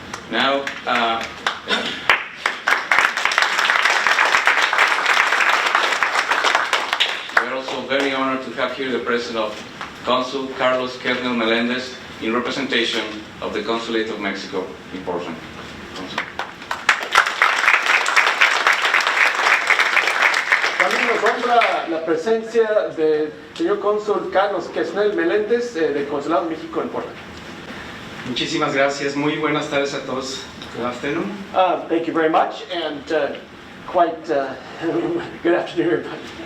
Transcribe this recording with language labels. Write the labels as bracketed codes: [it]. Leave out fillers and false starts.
[en] Now, we're also very honored to have here the presence of Consul Carlos Kernel Melendez in representation of the Consulate of Mexico in Portland. Consul. [es] También nos honra la presencia de señor cónsul Carlos Quesnel Meléndez, del Consulado de México en Portland. Muchísimas gracias. Muy buenas tardes a todos. [en] Good afternoon. Thank you very much, and quite good afternoon, everybody.